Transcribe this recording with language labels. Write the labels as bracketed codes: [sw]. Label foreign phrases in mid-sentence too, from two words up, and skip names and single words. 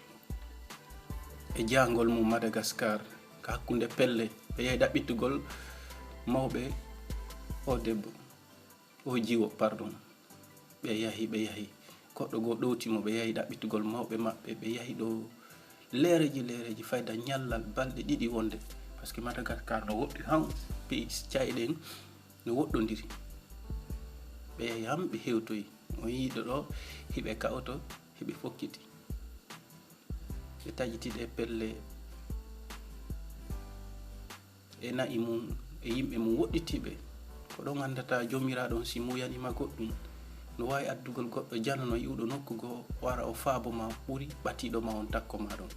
[ff] e jangol mum Madagascar ka hakkunde pelle ɓe yahi ɗaɓɓitugol mawɓe o debbo o jiwo pardon ɓe yahi goɗɗo go ɗowtimo ɓe yahi ɗaɓɓitugol mawɓe maɓɓe ɓe yahi ɗo lereji fayda ñallal balɗe ɗiɗi wonde [fr] par ce que [ff] Madagascar no woɗɗi han pays cayɗen no woɗɗodiri ɓe yahi ham ɓe hewtoyi o yiiɗo ɗo hiɓe kawto hiɓe fokkiti ɓe taƴiti ɗe pelle e na'i mum e yimɓe mum woɗɗitiɓe ko ɗon andata jomiraɗon si muyanima goɗɗum no wawi addugol goɗɗo janano yi'uɗo nokku go wara o faabo ma ɓuri ɓatiɗo ma on takko ma ɗon.